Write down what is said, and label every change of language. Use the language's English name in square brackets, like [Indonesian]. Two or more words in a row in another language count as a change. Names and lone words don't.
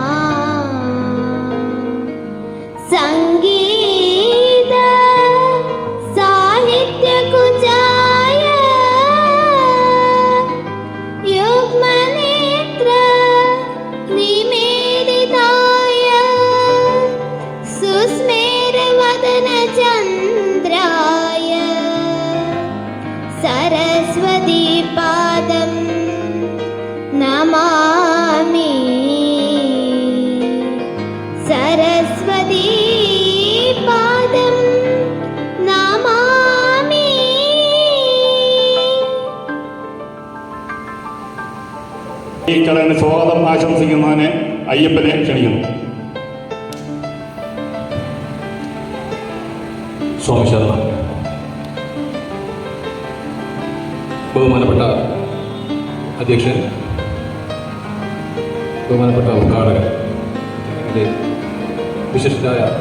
[Sanskrit] संगीत साहित्यकुजाय युग्मनेत्र निमेदिताय सुस्मेरवदनचन्द्राय सरस्वतीपादं नमामि। सरस्वतीपादं नमामि। [Malayalam] ഈ ചടങ്ങിന് സ്വാഗതം ആശംസിക്കുന്നതിന് അയ്യപ്പനെ ക്ഷണിക്കുന്നു. സ്വാമി ശർമ്മ, ബഹുമാനപ്പെട്ട അധ്യക്ഷൻ, ബഹുമാനപ്പെട്ട ഉദ്ഘാടകൻ, ഇതിൻ്റെ വിശിഷ്ടരായ